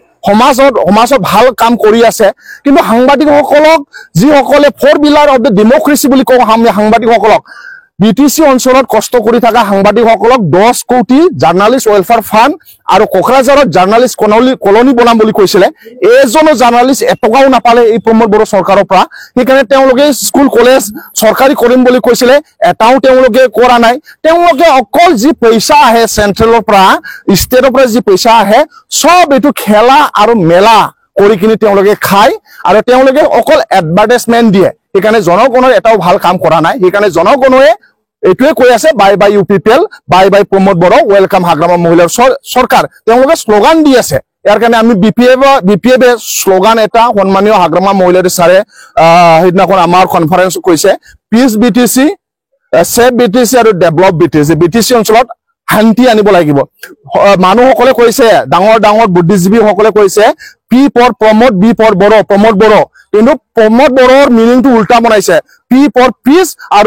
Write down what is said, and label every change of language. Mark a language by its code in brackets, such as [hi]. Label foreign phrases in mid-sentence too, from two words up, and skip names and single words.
[as] সমাজত ভাল কাম কৰি আছে কিন্তু সাংবাদিকসকলক যি সকলে [en] for pillar of the democracy [as] বুলি কওঁ সাংবাদিকসকলক বিটিসি অঞ্চলত কষ্ট কৰি থকা সাংবাদিকসকলক 10 কোটি [en] journalist welfare fund [as] আৰু কোকৰাঝাৰত [en] journalist colony [as] বনাম বুলি কৈছিলে এজনো জাৰ্নালিষ্ট এটকাও নাপালে এই प्रमोद बर চৰকাৰৰ পৰা সেইকাৰণে তেওঁলোকে স্কুল কলেজ চৰকাৰী কৰিম বুলি কৈছিলে এটাও তেওঁলোকে কৰা নাই তেওঁলোকে অকল যি পইচা আহে চেন্ট্ৰেলৰ পৰা ষ্টেটৰ পৰা যি পইচা আহে সব এটো খেলা আৰু মেলা কৰি কিনি তেওঁলোকে খায় আৰু তেওঁলোকে অকল এডভাৰটাইজমেন্ট দিয়ে সেইকাৰণে জনগণৰ এটাও ভাল কাম কৰা নাই সেইকাৰণে জনগণে এটোৱে কৈ আছে বাই ইউপিপিএল বাই प्रमोद बर वेलकाम हाग्रामा महिलार सरकार তেওঁলোকে স্লোগান দি আছে ইয়াৰ কাৰণে আমি বিপিএফ স্লোগান এটা সন্মানীয় হাগ্ৰামা মহিলাৰী সাৰে হিদনাখন আমাৰ কনফাৰেন্স কৈছে [en] peace BTC save BTC [as] আৰু [en] develop BTC [as] অঞ্চলত শান্তি আনিব লাগিব মানুহসকলে কৈছে ডাঙৰ বুদ্ধিজীৱী সকলে কৈছে [en] P for Pramod B for Bor [as] प्रमोद বৰ কিন্তু प्रमोद বৰৰ মিনিংটো উল্টা বনাইছে [en] P for peace [as] আৰু